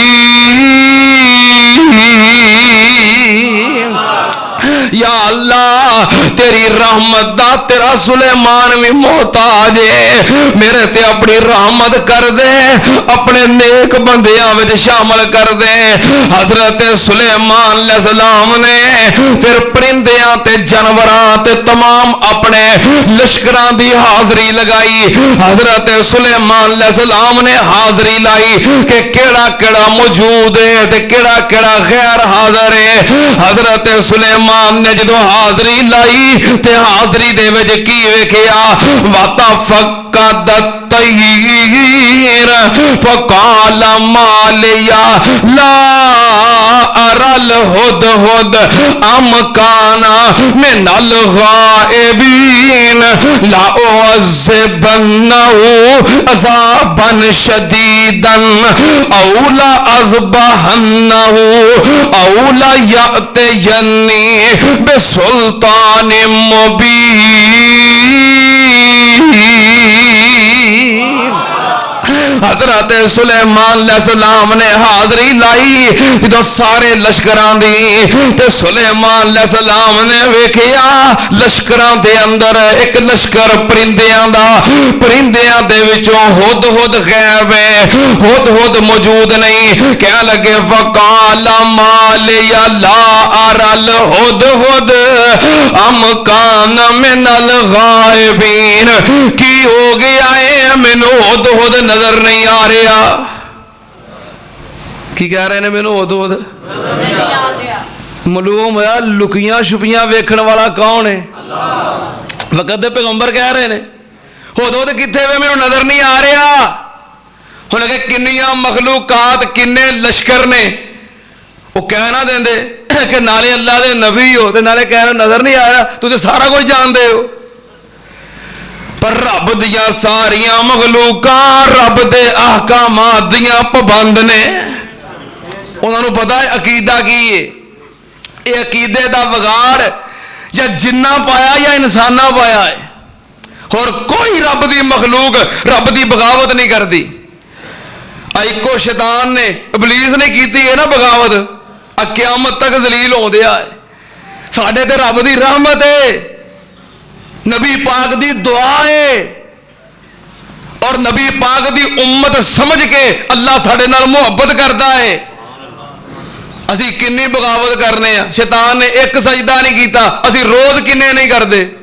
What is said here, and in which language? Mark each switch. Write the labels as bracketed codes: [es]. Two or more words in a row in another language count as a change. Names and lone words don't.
[pa] یا اللہ تیری رحمت دا تیرا سلیمان بھی محتاج ہے میرے تے اپنی رحمت کر دے اپنے نیک بندیاں وچ شامل کر دے حضرت سلیمان علیہ السلام نے پھر پرندیاں تے جانوراں تے تمام اپنے لشکراں دی حاضری لگائی حضرت سلیمان علیہ السلام نے حاضری لائی کہ کیڑا کیڑا موجود ہے تے کیڑا کیڑا غیر حاضر ہے حضرت سلیمان نے جدو حاضری لائی تے حاضری دے وچ کی ویکھیا [ar] وَتَفَقَّدَ الطَّيْرَ فَقَالَ مَا لِيَ لَا أَرَى الْهُدْهُدَ أَمْ كَانَ مِنَ الْغَائِبِينَ لَأُعَذِّبَنَّهُ عَذَابًا شَدِيدًا أَوْ لَأَذْبَحَنَّهُ أَوْ لَيَأْتِيَنِّي بسلطان [pa] مبین حضرت سلیمان علیہ السلام نے حاضری لائی جدو سارے لشکران دی تے سلیمان علیہ السلام نے ویکھیا لشکران دے اندر ایک لشکر پرندیاں دا پرندیاں دے وچوں ہد ہد غائب ہے ہد ہد موجود نہیں کہنے لگے [ar] وقال ما لی لا اری الہدہد ام کان من الغائبین [pa] کی ہو گیا ہے مینوں ہد ہد نظر نہیں آ رہا کی کہہ رہے ہیں مینوں ہد ہد معلوم ہے لکیاں چھپیاں ویکھن والا کون ہے وقت دے پیغمبر کہہ رہے ہیں ہد ہد کتنے وے مینوں نظر نہیں آ رہا ہن کہ کنیاں مخلوقات کنے لشکر نے وہ کہنا دیں دے کہ نالے اللہ دے نبی ہو تے نالے کہنا نظر نہیں آیا تو تے سارا کچھ جان دے ہو پر رب دیاں ساریاں مخلوقاں رب دے احکامات دیاں پابند نے انہاں نوں پتہ ہے عقیدہ کی ہے یہ عقیدے دا بگاڑ یا جنہ پایا یا انسانہ پایا ہے اور کوئی رب دی مخلوق رب دی بغاوت [ur] نہیں کرتی [pa] ایکو شیطان نے ابلیس نے کیتی ہے نا بغاوت قیامت تک ذلیل ہو دیا ہے ساڈے تے رب دی رحمت ہے نبی پاک دی دعا ہے اور نبی پاک دی امت سمجھ کے اللہ ساڈے نال محبت [ur] کرتا ہے [pa] اسی کنی بغاوت کرنے ہیں شیطان نے ایک سجدہ نہیں کیتا اسی روز کنے [ur] نہیں کرتے